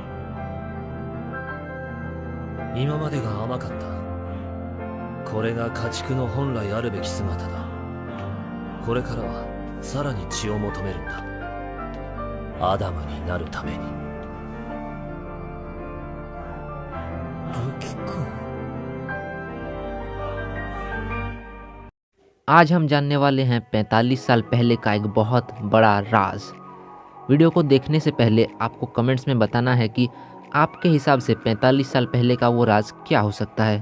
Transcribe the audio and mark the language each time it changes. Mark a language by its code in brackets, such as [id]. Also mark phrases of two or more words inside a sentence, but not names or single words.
[ja] 今までが甘かった。これが家畜の本来あるべき姿だ。これからはさらに血を求めるんだ。アダムになるために。ルキ君、 [hi] आज हम जानने वाले हैं 45 साल पहले का एक बहुत बड़ा राज। वीडियो को देखने से पहले आपको कमेंट्स में बताना है कि आपके हिसाब से 45 साल पहले का वो राज क्या हो सकता है।